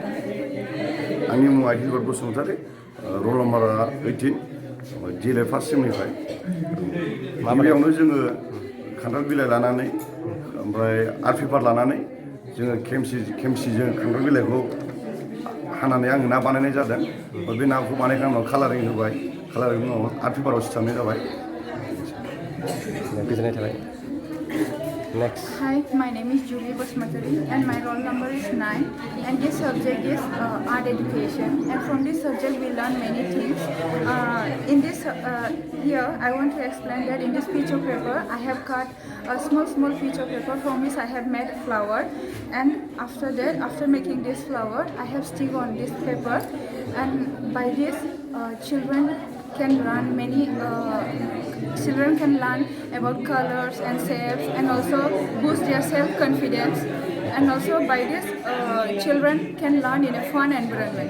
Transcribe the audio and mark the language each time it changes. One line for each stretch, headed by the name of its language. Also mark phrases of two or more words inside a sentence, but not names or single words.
Bodo: आंनि मुङा हिलबार्ट बसुमतारी रल नम्बरा 18 DLED फार्स्ट सेमनिफ्राय गिबियावनो जोङो खान्थाल बिलाइ लानानै ओमफ्राय
English: art paper
Bodo: लानानै जोङो खेमसिजों खान्थाल बिलाइखौ हानानै आङो ना बानायनाय जादों बे नाखौ बानायखांनायनि उनाव कालारिं होबाय कालारिं उनाव आर्ट पेपाराव सिथाबनाय जाबाय। गोजोननाय थाबाय। Next.
English: Hi, my name is Julie Basmatari and my roll number is 9 and this subject is art education and from this subject we learn many things. Here I want to explain that in this piece of paper I have cut a small piece of paper from which I have made a flower and after making this flower I have stick on this paper and by this children can learn about colors and shapes and also boost their self-confidence and also by this children can learn in a fun environment.